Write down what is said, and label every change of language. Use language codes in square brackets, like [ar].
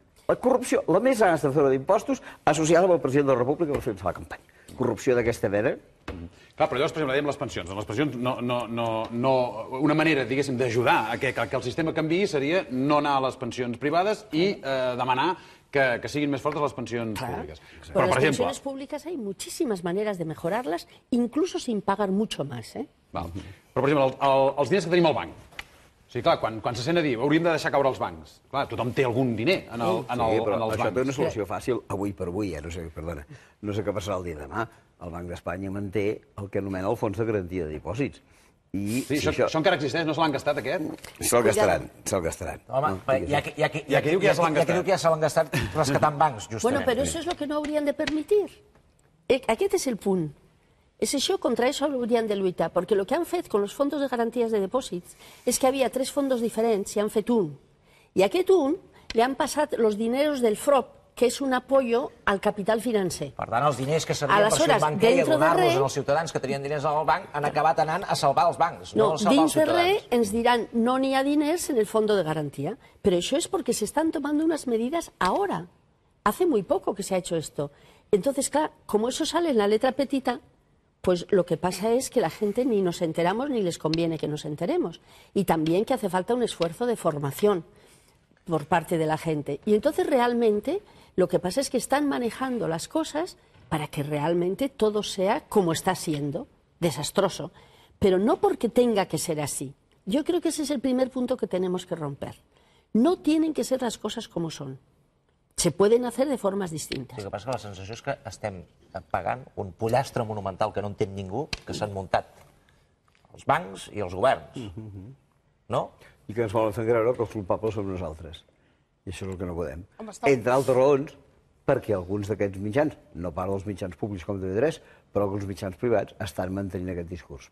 [ca] La corrupció, la més gran estafadora d'impostos associada amb el president de la República per finançar la campanya. Corrupció d'aquesta mena. Clar, però llavors, per exemple, dèiem les pensions. En les pensions, una manera, diguéssim, d'ajudar a que el sistema canviï seria no anar a les pensions privades i demanar que siguin més fortes les pensions públiques. [es] Pero las pensiones públicas hay muchísimas maneras de mejorarlas, incluso sin pagar mucho más. [ca] Però, per exemple, els diners que tenim al banc. O sigui, clar, quan se sent a dir hauríem de deixar caure els bancs. Clar, tothom té algun diner en els bancs. Això té una solució fàcil, avui per avui, no sé què passarà el dia de demà. El Banc d'Espanya manté el que anomena el Fons de Garantia de Dipòsits. Sí, això encara existeix? No se l'han gastat, aquest? Se'l gastaran. Home, hi ha qui diu que ja se l'han gastat rescatant bancs, justament. [es] Bueno, pero eso es lo que no habrían de permitir. [ca] Aquest és el punt. És això, contra això haurien de lluitar, perquè el que han fet [es] con los fondos [ca] de garanties de dipòsits és que havia 3 fondos diferents i han fet un. I a aquest un li han passat els diners del FROP, que és [es] un apoyo [ca] al capital financer. Per tant, els diners que servien per ser un banquer i a donar-los als ciutadans que tenien diners al banc han acabat anant a salvar els bancs, no a salvar els ciutadans. Dins de res ens diran no n'hi ha diners en el [es] fondo de garantía, pero eso es porque se están tomando unas medidas ahora. Hace muy poco que se ha hecho esto. Entonces, claro, como eso sale en la letra petita, pues lo que pasa es que la gente ni nos enteramos ni les conviene que nos enteremos. Y también que hace falta un esfuerzo de formación por parte de la gente. Y entonces realmente lo que pasa es que están manejando las cosas para que realmente todo sea como está siendo, desastroso. Pero no porque tenga que ser así. Yo creo que ese es el primer punto que tenemos que romper. No tienen que ser las cosas como son. Se pueden hacer de formas distintas. [ca] El que passa que la sensació és que estem pagant un pollastre monumental que no entén ningú, que s'han muntat els bancs i els governs. No? I que ens volen fer creure que els culpables som nosaltres. I això és el que no podem. Entre altres raons, perquè alguns d'aquests mitjans, no parlo dels mitjans públics com TV3, però alguns mitjans privats estan mantenint aquest discurs.